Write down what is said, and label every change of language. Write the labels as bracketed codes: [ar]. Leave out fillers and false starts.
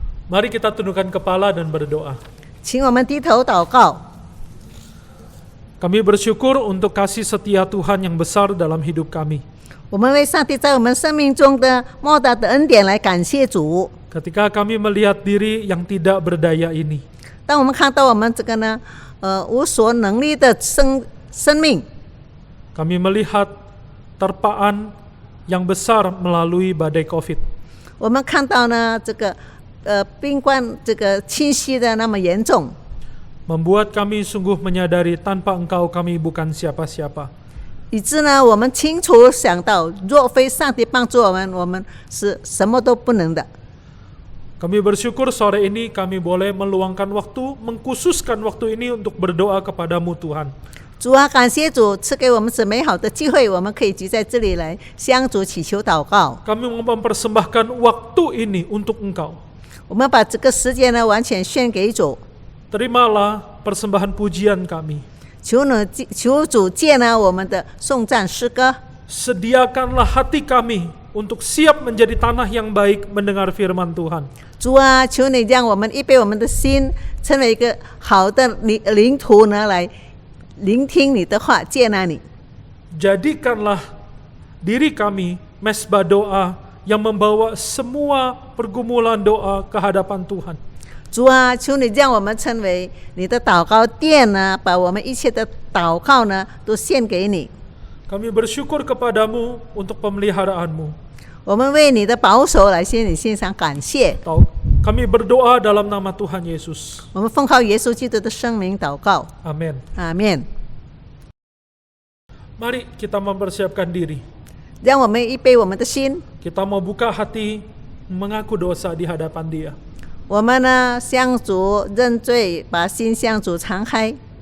[id] Mari kita tundukkan kepala dan berdoa. [zh] 请我们低头祷告。 [id] Kami bersyukur untuk kasih setia Tuhan yang besar dalam hidup kami. [zh] 我们为上帝在我们生命中的莫大的恩典来感谢主。 [id] Ketika kami melihat diri yang tidak berdaya ini, [zh] 当我们看到我们这个呢，无所能力的生命， [id] kami melihat terpaan yang besar melalui badai COVID. [zh] 我们看到呢这个病冠这个侵袭的那么严重， [id] Membuat kami sungguh menyadari tanpa Engkau kami bukan siapa-siapa. [zh] 以致呢我们清楚想到，若非上帝帮助我们，我们是什么都不能的。 [id] Kami bersyukur sore ini kami boleh meluangkan waktu, mengkhususkan waktu ini untuk berdoa kepadamu Tuhan. [zh] 主啊，感谢主赐给我们这美好的机会，我们可以聚在这里来向主祈求祷告。 [id] Kami mempersembahkan waktu ini untuk Engkau. [zh] 我们把这个时间呢完全献给主， [id] Terimalah persembahan pujian kami. [zh] 求主接纳我们的颂赞诗歌。 [id] Sediakanlah hati kami untuk siap menjadi tanah yang baik mendengar firman Tuhan. [zh] 主啊，求你让我们预备我们的心，成为一个好的领土呢，来聆听你的话，接纳你。 [id] Jadikanlah diri kami mesbah doa yang membawa semua pergumulan doa ke hadapan Tuhan. [zh] 主啊，求你让我们成为你的祷告殿呢，把我们一切的祷告呢都献给你。 [id] Kami bersyukur kepadamu untuk pemeliharaanmu. [zh] 我们为你的保守来向你献上感谢。 [id] Kami berdoa dalam nama Tuhan Yesus. [zh] 我们奉靠耶稣基督的圣名祷告， [id] Amin. [zh] 阿门。 [id] Mari kita mempersiapkan diri. [zh] 让我们预备我们的心， [id] Kita mau buka hati mengaku dosa di hadapan Dia. [zh] 我们呢向主认罪，把心向主敞开，